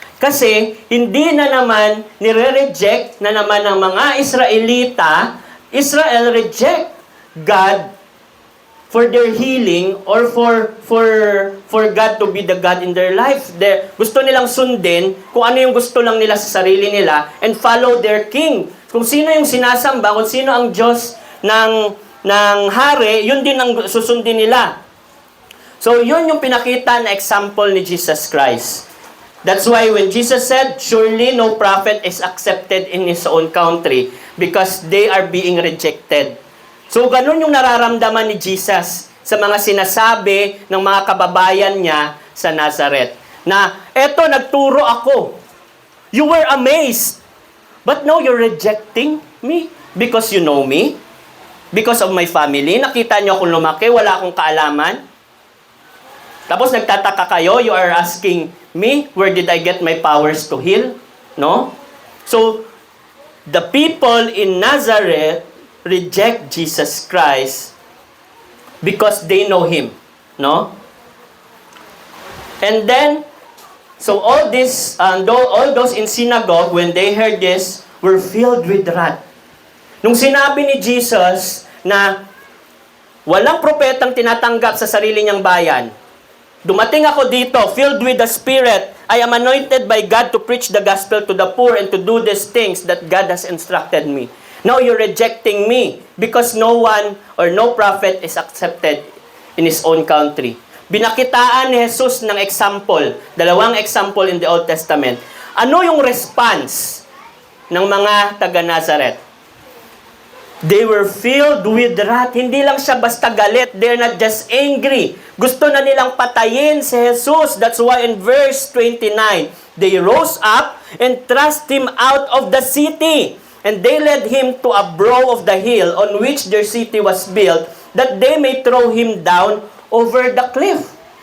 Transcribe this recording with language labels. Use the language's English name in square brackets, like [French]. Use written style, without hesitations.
[Filipino] Kasi hindi na naman nire-reject na naman ng mga Israelita, [English] Israel reject God for their healing or for God to be the God in their life. [Filipino] Gusto nilang sundin kung ano yung gusto lang nila sa sarili nila [English] and follow their king. [Filipino] Kung sino yung sinasamba, kung sino ang Diyos ng hari, yun din ang susundin nila. So, yun yung pinakita na example ni Jesus Christ. [English] That's why when Jesus said, surely no prophet is accepted in his own country because they are being rejected. [Filipino] So, ganun yung nararamdaman ni Jesus sa mga sinasabi ng mga kababayan niya sa Nazareth. Na, eto, nagturo ako. [English] You were amazed. But now you're rejecting me because you know me. Because of my family. [Filipino] Nakita niyo akong lumaki, wala akong kaalaman. Tapos nagtataka kayo, [English] you are asking me, where did I get my powers to heal? No? So, the people in Nazareth reject Jesus Christ because they know Him. No? And then, so all those in synagogue, when they heard this, were filled with wrath. [Filipino] Nung sinabi ni Jesus na walang propetang tinatanggap sa sarili niyang bayan, dumating ako dito, [English] filled with the Spirit. I am anointed by God to preach the gospel to the poor and to do these things that God has instructed me. Now you're rejecting me because no one or no prophet is accepted in his own country. [Filipino] Binakitaan ni Jesus ng example, dalawang example [English] in the Old Testament. [Filipino] Ano yung response ng mga taga-Nazareth? [English] They were filled with wrath. [Filipino] Hindi lang siya basta galit. [English] They're not just angry. [Filipino] Gusto na nilang patayin si Jesus. [English] That's why in verse 29, they rose up and thrust him out of the city. And they led him to a brow of the hill on which their city was built, that they may throw him down over the cliff.